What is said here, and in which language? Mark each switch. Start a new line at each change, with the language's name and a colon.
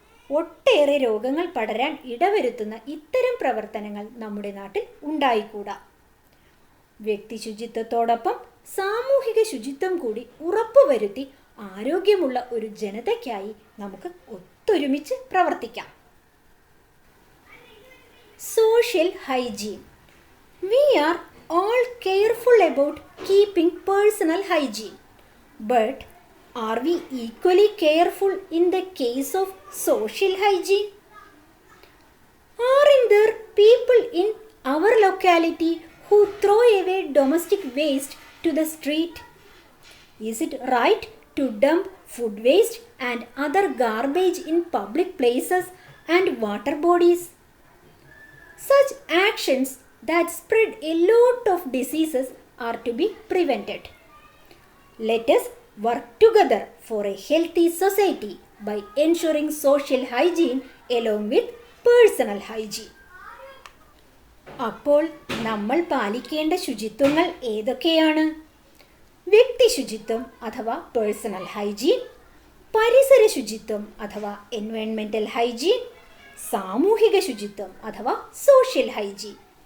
Malayalam: ഒട്ടേറെ രോഗങ്ങൾ പടരാൻ ഇടവരുത്തുന്ന ഇത്തരം പ്രവർത്തനങ്ങൾ നമ്മുടെ നാട്ടിൽ ഉണ്ടായിക്കൂടാ. വ്യക്തി ശുചിത്വത്തോടൊപ്പം സാമൂഹിക ശുചിത്വം കൂടി ഉറപ്പുവരുത്തി ആരോഗ്യമുള്ള ഒരു ജനതയ്ക്കായി നമുക്ക് ഒത്തൊരുമിച്ച് പ്രവർത്തിക്കാം.
English: Social hygiene. We are all careful about keeping personal hygiene. But are we equally careful in the case of social hygiene? Aren't there people in our locality who throw away domestic waste to the street? Is it right to dump food waste and other garbage in public places and water bodies? Such actions that spread a lot of diseases are to be prevented. Let us work together for a healthy society by ensuring social hygiene along with personal hygiene.
Malayalam: അപ്പോൾ നമ്മൾ പാലിക്കേണ്ട ശുചിത്വങ്ങൾ ഏതൊക്കെയാണ്? വ്യക്തി ശുചിത്വം അഥവാ
English: personal hygiene,
Malayalam: പരിസര ശുചിത്വം അഥവാ
English: എൻവയോൺമെൻ്റൽ hygiene,
Malayalam: സാമൂഹിക ശുചിത്വം അഥവാ
English: Social hygiene.